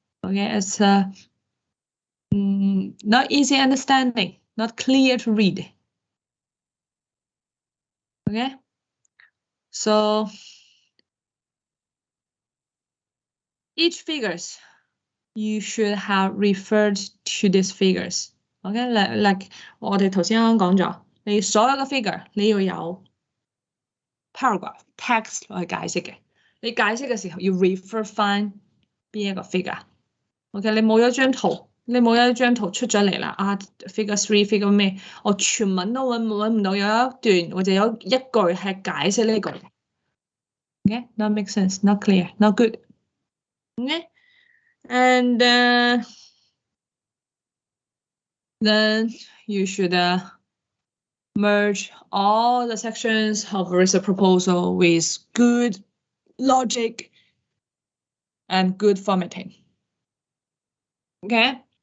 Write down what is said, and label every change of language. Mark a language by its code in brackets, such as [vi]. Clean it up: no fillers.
[en] Okay, it's not easy understanding, not clear to read. Okay, so each figures you should have referred to these figures. Okay, like [yue] 我哋頭先啱啱講咗，你所有嘅 figure 你要有 paragraph text 去解釋嘅。你解釋嘅時候要 refer 翻邊一個 figure。OK， 你冇咗張圖，你冇咗一張圖出咗嚟啦啊 ，figure 3 figure 咩？我全文都揾唔到有一段或者有一句係解釋呢個嘅。 [en] OK， not make sense, not clear, not good. OK， and then you should merge all the sections of a proposal with good logic and good formatting. Okay.